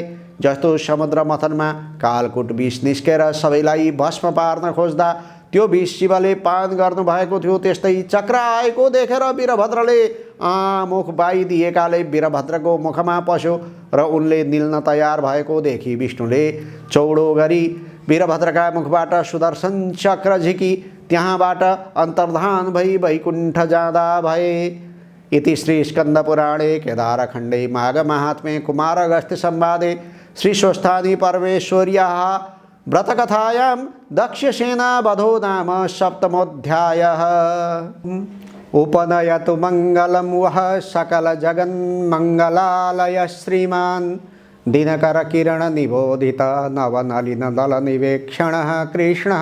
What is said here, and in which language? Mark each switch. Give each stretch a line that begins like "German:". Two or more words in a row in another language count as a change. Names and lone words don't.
Nepali: जस्तो समुद्र मथनमा कालकुट विष निस्केर सबैलाई भस्म पार्न खोज्दा त्यो विष शिवले पान गर्नुभएको थियो, त्यस्तै चक्र आएको देखेर वीरभद्रले मुख बाइदिएकाले वीरभद्रको मुखमा पस्यो र उनले निल्न तयार भएको देखि विष्णुले चौडो गरी वीरभद्रका मुखबाट सुदर्शन चक्र झिकी त्यहाँबाट अन्तर्धान भई वैकुण्ठ जाँदा भए।
Sanskrit: इति श्री स्कन्दपुराणे केदारखण्डे माघ महात्म्ये कुमारगस्त्य संवादे श्री स्वस्थानी परमेश्वर्याः व्रतकथायां दक्षसेना वधो नाम सप्तमोऽध्यायः। उपनयतु मङ्गलं वः सकलजगन्मङ्गलालय श्रीमान् दिनकरकिरणनिबोधित नवनलिनदलनिवेक्षणः कृष्णः।